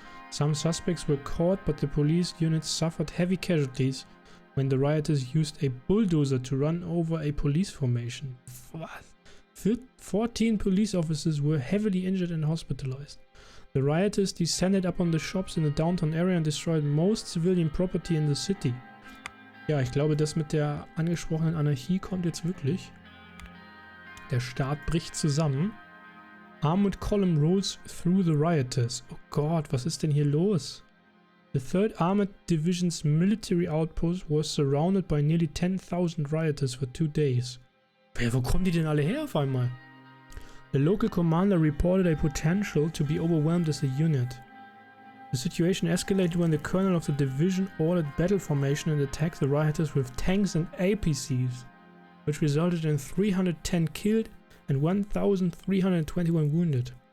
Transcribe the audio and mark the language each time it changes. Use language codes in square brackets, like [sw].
[en] Some suspects were caught, but the police units suffered heavy casualties when the rioters used a bulldozer to run over a police formation. What? 14 police officers were heavily injured and hospitalized. The rioters descended upon the shops in the downtown area and destroyed most civilian property in the city. [de] Ja, ich glaube, das mit der angesprochenen Anarchie kommt jetzt wirklich. Der Staat bricht zusammen. [en] Armored column rolls through the rioters. [de] Oh Gott, was ist denn hier los? [en] The 3rd Armored Division's military outpost was surrounded by nearly 10,000 rioters for 2 days. [de] Wo kommen die denn alle her auf einmal? [en] The local commander reported a potential to be overwhelmed as a unit. The situation escalated when the colonel of the division ordered battle formation and attacked the rioters with tanks and APCs, which resulted in 310 killed and 1,321 wounded.